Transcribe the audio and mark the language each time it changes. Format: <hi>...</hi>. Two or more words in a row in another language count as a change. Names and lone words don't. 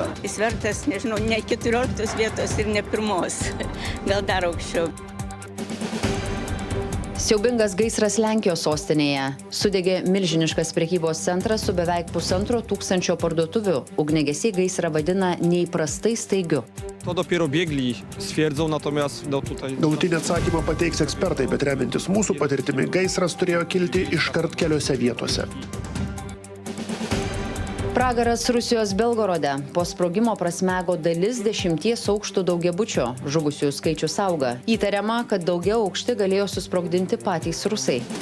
<lt>Jis vertas, nežinau, ne 14 vietos ir ne 1, gal dar aukščiau. Siaubingas gaisras Lenkijos sostinėje. Sudegė milžiniškas prekybos centras su beveik 1500 parduotuvių. Ugniagesiai gaisrą vadina neįprastai staigiu.</lt> <pl>To dopiero biegli stwierdzą, natomiast tutaj...</pl> <lt>Galutinį atsakymą pateiks ekspertai, bet remiantis mūsų patirtimi, gaisras turėjo kilti iškart keliose vietose. Pragaras Rusijos Belgorode. Po sprogimo prasmego dalis 10 aukštų daugiabučio. Žuvusiųjų skaičius auga. Įtariama, kad daugiau aukšti galėjo susprogdinti patys rusai.</lt>